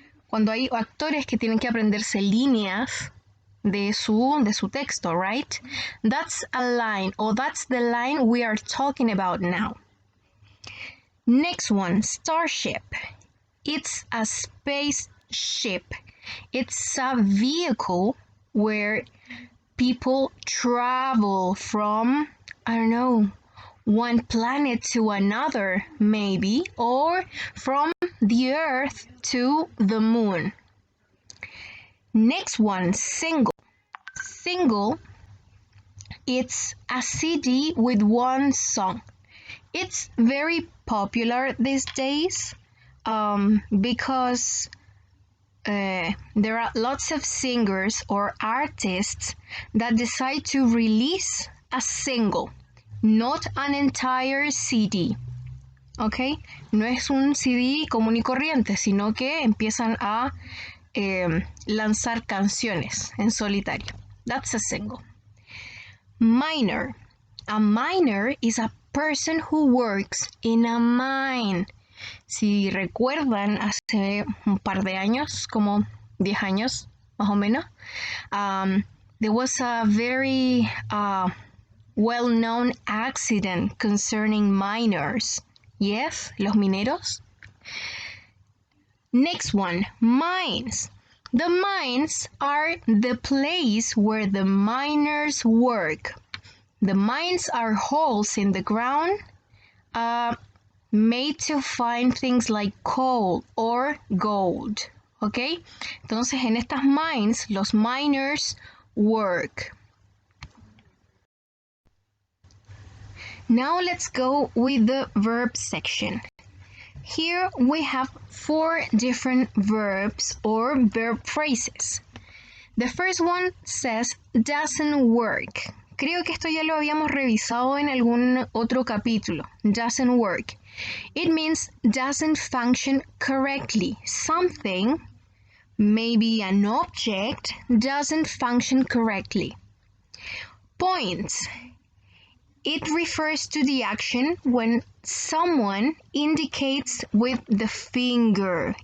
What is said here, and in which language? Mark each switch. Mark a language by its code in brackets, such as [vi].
[es] Cuando hay actores que tienen que aprenderse líneas de su texto, right? [en] That's a line, or that's the line we are talking about now. Next one, starship. It's a spaceship. It's a vehicle where people travel from, I don't know, one planet to another, maybe, or from the Earth to the moon. Next one, single. Single, it's a CD with one song. It's very popular these days because there are lots of singers or artists that decide to release a single, not an entire CD. [es] ¿Ok? No es un CD común y corriente, sino que empiezan a lanzar canciones en solitario. [en] That's a single. Miner. A miner is a person who works in a mine. [es] Si recuerdan, hace un par de años, como 10 años más o menos, [en] there was a very well-known accident concerning miners. Yes, [es] los mineros. [en] Next one, mines. The mines are the place where the miners work. The mines are holes in the ground made to find things like coal or gold. ¿Ok? [es] Entonces, en estas mines, los [en] miners work. Now let's go with the verb section. Here we have 4 different verbs or verb phrases. The first one says doesn't work. [es] Creo que esto ya lo habíamos revisado en algún otro capítulo. [en] Doesn't work. It means doesn't function correctly. Something, maybe an object, doesn't function correctly. Points. It refers to the action when someone indicates with the finger.